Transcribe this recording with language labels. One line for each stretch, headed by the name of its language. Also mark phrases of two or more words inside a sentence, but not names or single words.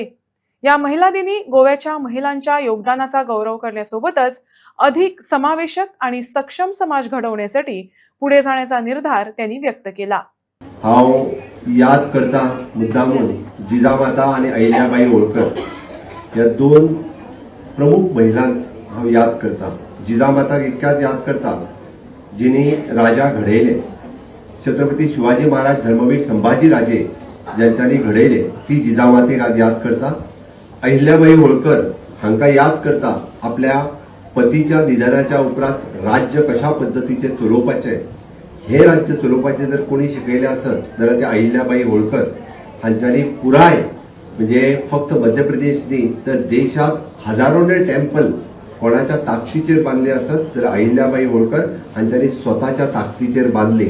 Marathi: या महिला दिनी गोव्याच्या महिलांच्या योगदानाचा गौरव करण्यासोबतच अधिक समावेशक आणि सक्षम समाज घडवण्यासाठी पुढे जाण्याचा निर्धार त्यांनी व्यक्त केला.
Konkani: हांव याद करता मुद्दामून जिजामाता आणि अहिल्याबाई होळकर या दोन प्रमुख महिलांक हांव याद करता. जिजामाताक इतक्याच याद करता जिनी राजा घडयले, छत्रपती शिवाजी महाराज धर्मवीर संभाजी राजे ज्यांच्यानी घडयले ती जिजामातेक आज याद करता. अहिल्याबाई होळकर हांका याद करता आपल्या पतीच्या निधनाच्या उपरांत राज्य कशा पद्धतीचे चलोवपाचे, हे राज्य चलोवपाचे जर कोणी शिकयले आसत जाल्यार ते अहिल्याबाई होळकर हांच्यानी पुराय म्हणजे फक्त मध्य प्रदेश न्ही तर देशात हजारोने टेम्पल कोणाच्या ताकदीचेर बांधले आसत तर अहिल्याबाई होळकर हांच्यानी स्वताच्या ताकदीचेर बांधले.